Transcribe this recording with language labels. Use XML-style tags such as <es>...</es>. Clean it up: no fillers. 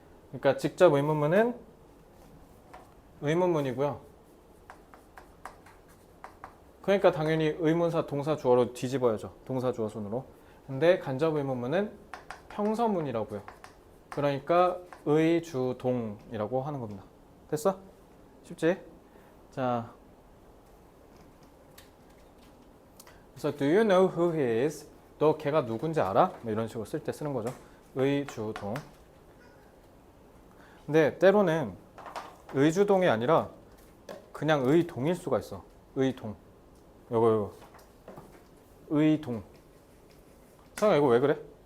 <ko>그러니까 직접 의문문은 의문문이고요. 그러니까 당연히 의문사 동사 주어로 뒤집어야죠. 동사 주어 순으로. 근데 간접 의문문은 평서문이라고요. 그러니까 의주동이라고 하는 겁니다. 됐어? 쉽지? 자, 그래서</ko> <en>do you know who he is?</en> <ko>너 걔가 누군지 알아? 뭐 이런 식으로 쓸 때 쓰는 거죠. 의주동. 근데 때로는 의주동이 아니라 그냥 의동일 수가 있어. 의동. 요거. 의동. 상아 이거 왜 그래?</ko>